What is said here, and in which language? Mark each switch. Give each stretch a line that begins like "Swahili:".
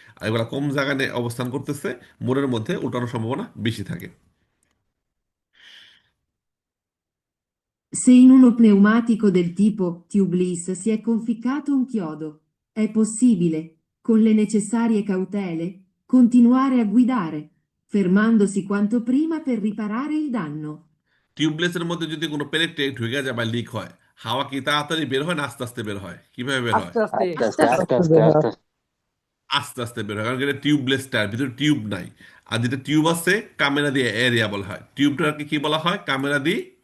Bangla: আর এগুলা কম জায়গা নিয়ে অবস্থান করতেছে, মোড়ের মধ্যে উল্টানোর সম্ভাবনা বেশি থাকে।
Italian: Se in uno pneumatico del tipo tubeless si è conficcato un chiodo, è possibile, con le necessarie cautele, continuare a guidare, fermandosi quanto prima per riparare il danno.
Bangla: টিউবলেসের মধ্যে যদি কোনো পেরেক ঢুকে যায় বা লিক হয়, হাওয়া কি তাড়াতাড়ি বের হয় না আস্তে আস্তে বের হয়? কিভাবে বের হয়? আস্তে আস্তে। আস্তে আস্তে আস্তে আস্তে আস্তে। আস্তে আস্তে বের হয়, কারণ এটা টিউবলেস টায়ার, ভিতরে টিউব নাই। আর যেটা টিউব আছে, ক্যামেরা দিয়ে এরিয়া বলা হয়। টিউবটাকে কি বলা হয়? ক্যামেরা দিয়ে